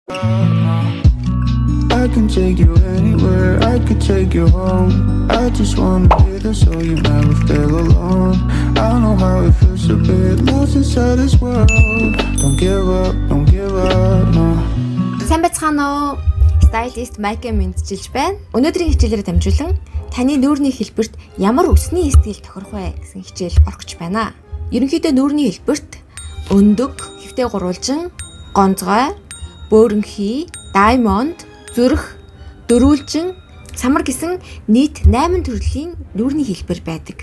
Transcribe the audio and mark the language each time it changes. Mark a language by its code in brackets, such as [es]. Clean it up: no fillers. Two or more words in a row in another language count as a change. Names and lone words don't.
[en] I can take you anywhere, I could take you home. I just wanna be there so you never feel alone. I know how it feels to be lost inside this world. Don't give up, no. [mn] Сайн байцгаана уу? Stylist Майкэ мэдчилж байна. Өнөөдрийн хичээлээр дамжуулан таны нүүрний хэлбэрт ямар үсний стил тохирох вэ гэсэн хичээл орох гэж байна. Ерөнхийдөө нүүрний хэлбэрт өндөг, хэвтэй гурвалжин, гонцгой, бөөрөнхий, даймонд, зүрх, дөрүүлжин, самар гэсэн нийт 8 төрлийн нүүрний хэлбэр байдаг.